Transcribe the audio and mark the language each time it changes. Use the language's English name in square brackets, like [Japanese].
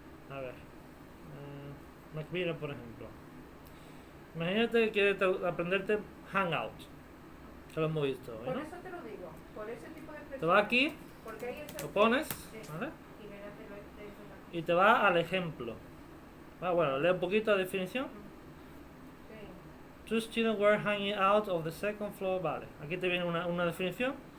[Spanish] A ver. Macmillan, por ejemplo. Imagínate que quieres aprenderte Hangout. Que lo hemos visto hoy, Por ¿no? eso te lo digo, por ese tipo de expresiones. Te vas aquí, Porque hay ese... lo pones, Sí. ¿vale? Y verás de eso aquí. Y te va al ejemplo. Bueno, lee un poquito la definición. Sí. [English] Two students were hanging out of the second floor. [Spanish] Vale, aquí te viene una definición.